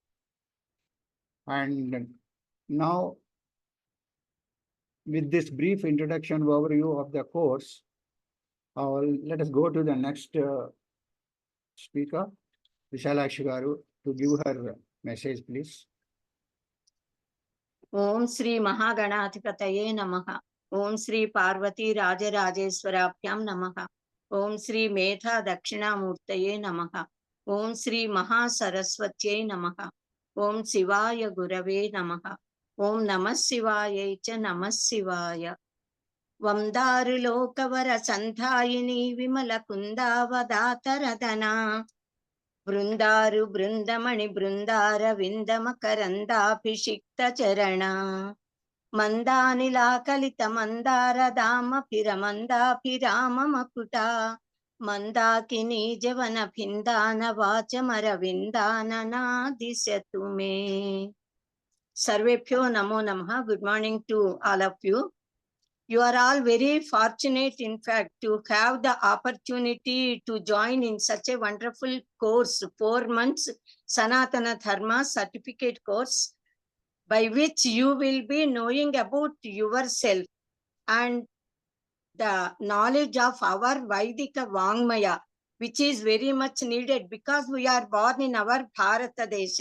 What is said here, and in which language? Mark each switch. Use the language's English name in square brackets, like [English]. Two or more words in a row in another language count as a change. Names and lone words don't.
[English] And now, with this brief introduction overview of the course, let us go to the next speaker, Vishalakshi Garu, to give her message, please. [Sanskrit] ॐ श्री महागणाधिपतये नमः. ॐ श्री पार्वती राजराजेश्वराभ्यां नमः. ॐ श्री मेधा दक्षिणामूर्तये नमः. ॐ श्री महासरस्वत्यै नमः। ॐ शिवाय गुरवे नमः. ॐ नमः शिवाय च नमः शिवाय. वन्दारु लोकवर सन्धायिनी विमल कुन्दावदातरदना. బృందారు బృందమణి బృందార విందమకరందాభిషిక్త చరణ మందానిలాకలిత మందార దామభిరమందాభిరామ మకుట మందాకినీ జవన భిందాన వాచమరవిందాననా దిశతు మే. सर्वेभ्यो नमो नमः. [English] Good morning to all of you. You are all very fortunate, in fact, to have the opportunity to join in such a wonderful course, 4 months [Sanskrit] सनातन धर्म [English] certificate course, by which you will be knowing about yourself and the knowledge of our [Sanskrit] वैदिक वाङ्मय, [English] which is very much needed because we are born in our [Sanskrit] भारत देश.